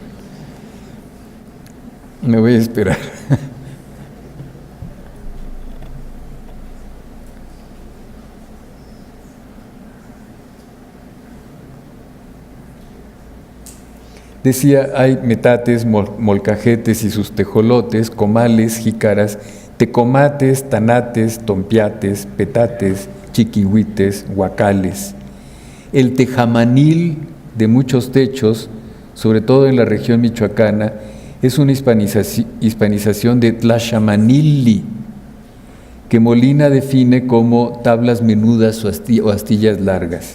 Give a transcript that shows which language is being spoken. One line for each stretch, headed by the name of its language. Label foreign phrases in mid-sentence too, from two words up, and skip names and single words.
Spanish: Me voy a esperar. Decía, hay metates, molcajetes y sus tejolotes, comales, jícaras, tecomates, tanates, tompiates, petates, chiquihuites, huacales. El tejamanil de muchos techos, sobre todo en la región michoacana, es una hispanización de tlaxamanilli, que Molina define como tablas menudas o astillas largas.